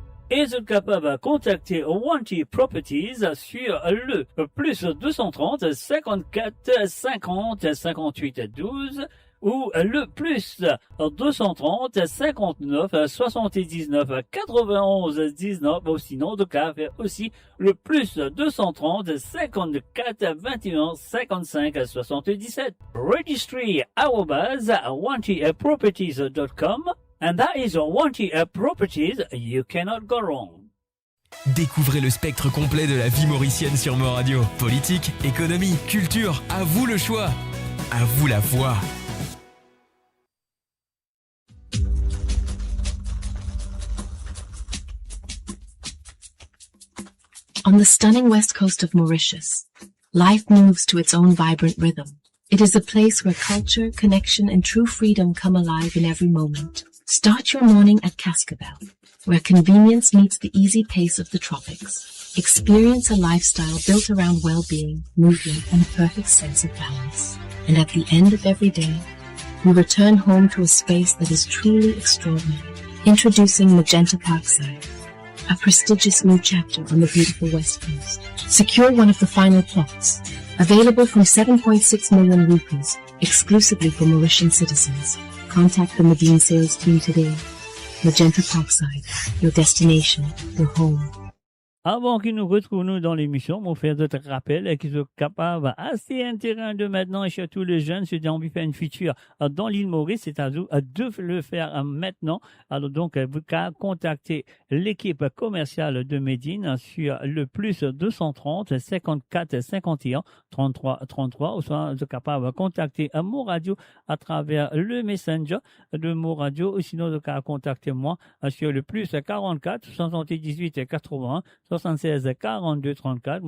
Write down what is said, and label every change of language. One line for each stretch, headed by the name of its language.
French: Et vous êtes capable de contacter Wanty Properties sur le plus 230 54 50 58 12 ou le plus 230 59 79 91 19 ou sinon de cas aussi le plus 230 54 21 55 77 registry@wantyproperties.com.
English: And that is Wanty Properties, you cannot go wrong.
French: Découvrez le spectre complet de la vie mauricienne sur Mo Radio. Politique, économie, culture, à vous le choix. À vous la voix.
English: On the stunning west coast of Mauritius, life moves to its own vibrant rhythm. It is a place where culture, connection, and true freedom come alive in every moment. Start your morning at Cascabel, where convenience meets the easy pace of the tropics. Experience a lifestyle built around well-being, movement, and a perfect sense of balance. And at the end of every day, we return home to a space that is truly extraordinary. Introducing Magenta Parkside, a prestigious new chapter on the beautiful West Coast. Secure one of the final plots, available from 7.6 million rupees, exclusively for Mauritian citizens. Contact the Medine sales team today. Magenta Parkside, your destination, your home.
French: Avant qu'ils nous retrouvent nous dans l'émission, on fait d'autres rappels qu'ils sont capables assez intéressants de maintenant et surtout les jeunes se disent faire une feature dans l'île Maurice, c'est à vous de le faire maintenant. Alors donc vous pouvez contacter l'équipe commerciale de Medine sur le plus 230 54 51 33 33 ou soit vous êtes capable de contacter Mo Radio à travers le messenger de Mo Radio ou sinon vous pouvez contacter moi sur le plus 44 78 80 76 42 34.